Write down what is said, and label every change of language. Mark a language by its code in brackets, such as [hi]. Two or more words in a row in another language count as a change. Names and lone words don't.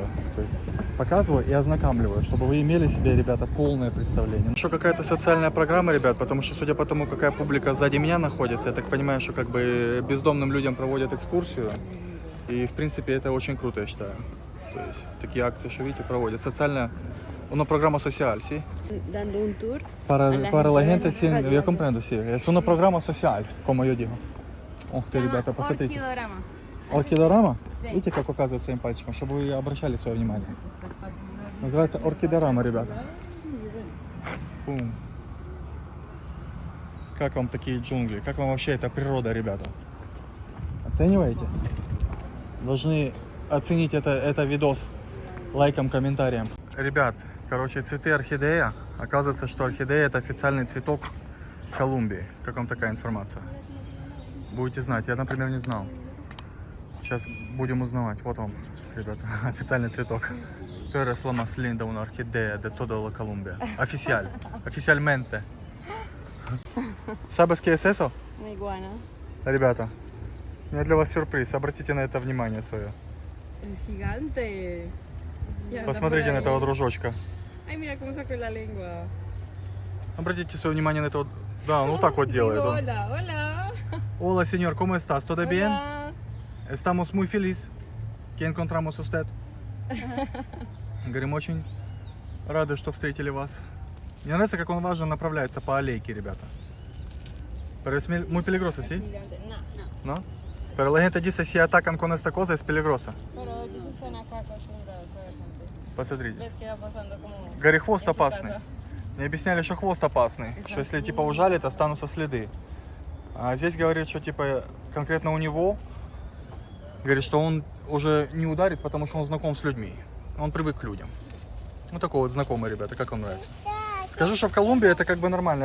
[ru] То есть показываю и ознакомливаю, чтобы вы имели себе, ребята, полное представление. Еще какая-то социальная программа, ребят, потому что, судя по тому, какая публика сзади меня находится, я так понимаю, что как бы бездомным людям проводят экскурсию. И, в принципе, это очень круто, я считаю. То есть такие акции, что видите, проводят. Социальная, [es] una programa social, ¿sí? Dando un tour. Para la gente, sí, yo comprendo, sí. Es una programa social, como yo digo. [ru] Ух ты, ребята, посмотрите. Orquidorama. Оркидорама? Видите, как указывает своим пальчиком, чтобы вы обращали свое внимание. Называется оркидорама, ребята. Бум. Как вам такие джунгли? Как вам вообще эта природа, ребята? Оцениваете? Должны оценить это видос лайком, комментарием. Ребят, короче, цветы орхидея. Оказывается, что орхидея это официальный цветок Колумбии. Как вам такая информация? Будете знать. Я, например, не знал. Сейчас будем узнавать. Вот вам, ребята, официальный цветок. [es] Tú eres la más linda una orquídea de toda la Colombia. Oficial. Oficialmente. ¿Sabes qué es eso? Una iguana. [ru] Ребята, у меня для вас сюрприз. Обратите на это внимание свое. [es] Es gigante. Ya anda [ru] Посмотрите [es] por [ru] на [es] ahí. [ru] этого дружочка. [es] Ay, mira cómo sacó la lengua. [ru] Обратите свое внимание на этого. Да, он вот так вот делает. [es] Digo, [ru] Он. [es] hola, hola. Hola, señor, ¿cómo estás? ¿Todo bien? Hola. Estamos muy felices que encontramos usted. [ru] Говорим, очень рады, что встретили вас. Мне нравится, как он важно направляется по аллейке, ребята. [es] Pero es muy peligroso, ¿sí? Gigante. No, no. ¿No? Pero la gente dice si atacan con esta cosa es peligrosa. Pero ellos están acá acostumbrados a ver gente. [ru] Посмотрите. [es] Ves que va pasando como... [ru] Говорит, хвост [es] en su [ru] опасный. [es] casa. [ru] Мне объясняли, что хвост опасный. Что если типа ужалит, останутся следы. А здесь говорит, что типа конкретно у него, говорит, что он уже не ударит, потому что он знаком с людьми. Он привык к людям. Ну такой вот знакомый, ребята, как вам нравится? Скажу, что в Колумбии это как бы нормально.